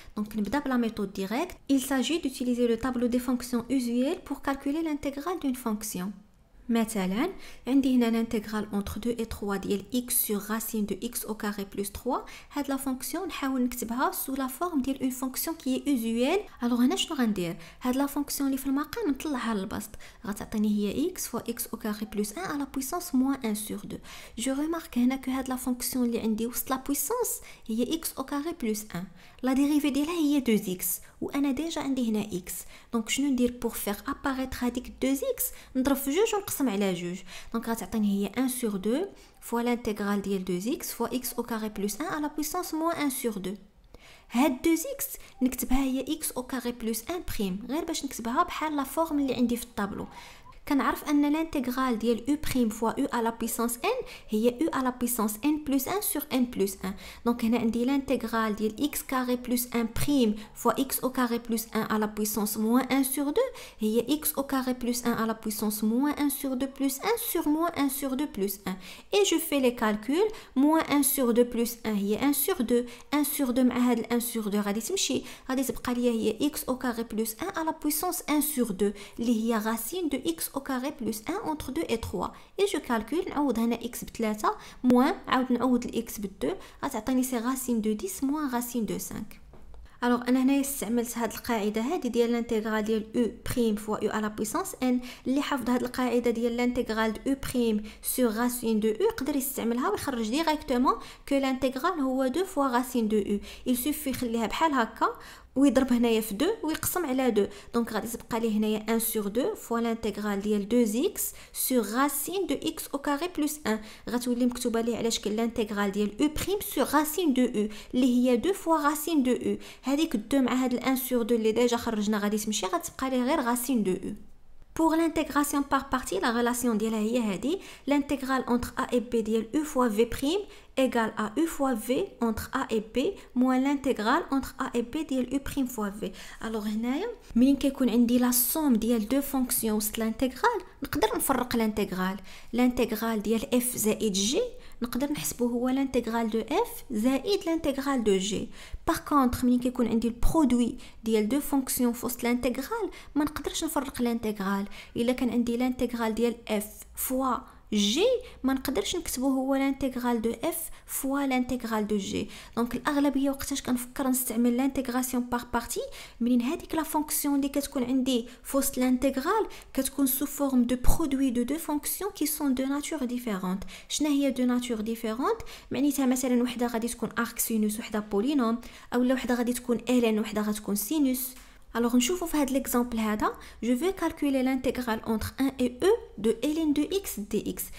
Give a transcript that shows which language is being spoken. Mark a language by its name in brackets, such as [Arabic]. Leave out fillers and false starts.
[French] Donc نبدا بلا méthode directe. Il s'agit d'utiliser le tableau des fonctions usuelles pour calculer l'intégrale d'une fonction. [Arabic] مثلا عندي هنا [French] l'intégrale entre 2 et 3 ديال x sur racine de x au carré plus 3. هاد لا فونكسيون [Arabic] نحاول نكتبها [French] sous la forme ديال une fonction qui est usuelle. alors هنا شنو غندير؟ [Arabic] هاد لا فونكسيون اللي في المقام نطلعها للبسط، غتعطيني هي [French] x fois x au carré plus 1 à la puissance moins 1 sur 2. je remarque هنا que [Arabic] هاد لا فونكسيون اللي عندي وسط [French] لا puissance هي x au carré plus 1. [Arabic] la dérivée ديالها هي 2x وانا ديجا عندي هنا x. دونك شنو ندير [French] pour faire apparaître [Arabic] هذيك 2x؟ نضرب في جوج ونقسم على جوج. دونك غتعطيني هي [French] 1 sur 2 fois l'intégrale ديال 2x fois x au carré plus 1 à la puissance moins 1 sur 2. [Arabic] هاد 2x نكتبها هي x au carré plus 1 بريم، غير باش نكتبها بحال لا فورم اللي عندي في الطابلو. كنعرف ان [French] l'intégrale ديال u prime fois u à la puissance n هي u à la puissance n plus 1 sur n plus 1. [Arabic] دونك هنا عندي [French] l'intégrale ديال x carré plus 1 prime fois x au carré plus 1 à la puissance moins 1 sur 2 هي x au carré plus 1 à la puissance moins 1 sur 2 plus 1 sur moins 1 sur 2 plus 1. et je fais les calculs. moins 1 sur 2 plus 1 هي 1 sur 2. 1 sur 2 مع هاد 1 sur 2 [Arabic] غادي تمشي، غادي تبقى ليا هي [French] x au carré plus 1 à la puissance 1 sur 2 اللي هي racine de x au carré plus 1 entre 2 et 3. et je calcule. [Arabic] نعوض هنا x ب3 moins عاود نعوض x ب2 غتعطيني سي [French] racine de 10 moins racine de 5. [Arabic] alors انا هنا استعملت هاد القاعده هذه ديال الانتيغرال ديال [French] u prime fois u à la puissance n. [Arabic] اللي حافظ هاد القاعده ديال الانتيغرال de u prime sur racine de u يقدر يستعملها ويخرج ديريكتومون [French] que l'intégrale [Arabic] هو 2 fois racine de u. [French] il suffit [Arabic] يخليها بحال هكا ويضرب هنايا في 2 ويقسم على 2. دونك غادي تبقى ليه هنايا [French] 1 sur 2 fois l'intégrale ديال 2x sur racine de x au carré plus 1. [Arabic] غتولي مكتوبه ليه على شكل [French] l'intégrale ديال u prime sur racine de u اللي هي 2 fois racine de u. [Arabic] هذيك 2 مع هاد 1 sur 2 اللي ديجا خرجنا غادي تمشي، غتبقى ليه غير racine de u. [French] Pour l'intégration par partie, la relation ديالها هي هذه. l'intégrale entre a et b ديال u fois v prime égale à u fois v entre a et b moins l'intégrale entre a et b ديال u prime fois v. [Arabic] alors هنايا منين كيكون عندي لا somme ديال دو فونكسيون وسط l'intégrale نقدر نفرق l'intégrale ديال f زائد g نقدر نحسبه هو l'intégrale de f زائد l'intégrale de g. [French] par contre [Arabic] منين كيكون عندي البرودوي ديال دو فونكسيون فوسط l'intégrale ما نقدرش نفرق l'intégrale. الا كان عندي [French] l'intégrale ديال f fois g ما نقدرش نكتبه هو l'intégrale de f fois l'intégrale de g. [Arabic] دونك الاغلبيه وقتاش كنفكر نستعمل [French] l'intégration par partie منين هذيك لا فونكسيون اللي كتكون عندي فوسط l'intégrale كتكون sous forme de produit de deux fonctions qui sont de nature différente. [Arabic] شنو هي [French] de nature différente؟ [Arabic] معناتها مثلا وحده غادي تكون arc sinus وحده polynôme، اولا وحده غادي تكون ln وحده غتكون sinus. [French] alors [Arabic] نشوفوا في هذا [French] l'exemple هذا je vais calculer l'intégrale entre 1 et e de ln de x dx.